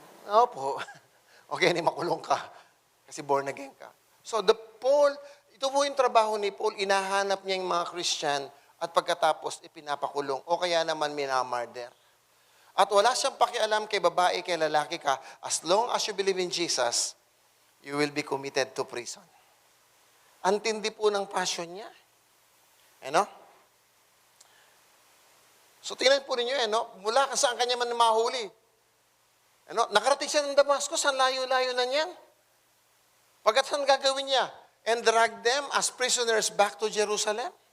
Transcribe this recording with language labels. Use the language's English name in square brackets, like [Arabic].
[Filipino] Opo. Okay, ni makulong ka. Kasi born again ka. So, Paul, ito po yung trabaho ni Paul. Inahanap niya yung mga Christian at pagkatapos ipinapakulong o kaya naman minamarder. At wala siyang pakialam kay babae, kay lalaki ka. [English] As long as you believe in Jesus, you will be committed to prison. [Filipino] Antindi po ng passion niya. Ano? So tingnan po ninyo, mula saan kanya man mahuli. Nakarating siya ng Damascus, ang layo-layo na niyan. Pagkat saan gagawin niya? [English] And drag them as prisoners back to Jerusalem.